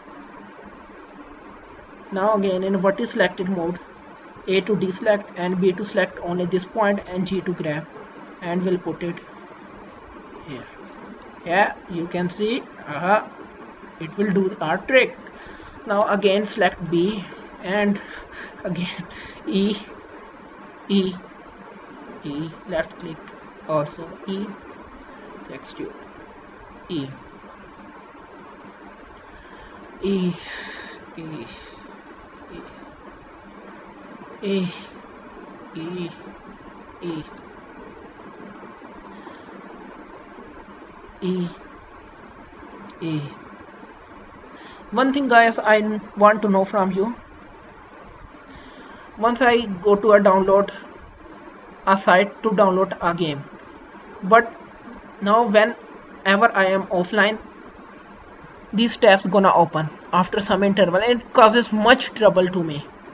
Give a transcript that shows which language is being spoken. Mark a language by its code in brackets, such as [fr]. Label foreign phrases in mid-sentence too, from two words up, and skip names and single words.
[en] Now again in vertex selected mode, A to deselect and B to select only this point and G to grab, and we'll put it here. Yeah, you can see it will do our trick. Now again select B and again E, E, E, left click, also E, execute, E, E, E, E, E, E, E, E. One thing guys I want to know from you, once I go to a download a site to download a game, but now whenever I am offline, these tabs gonna open after some interval and it causes much trouble to me.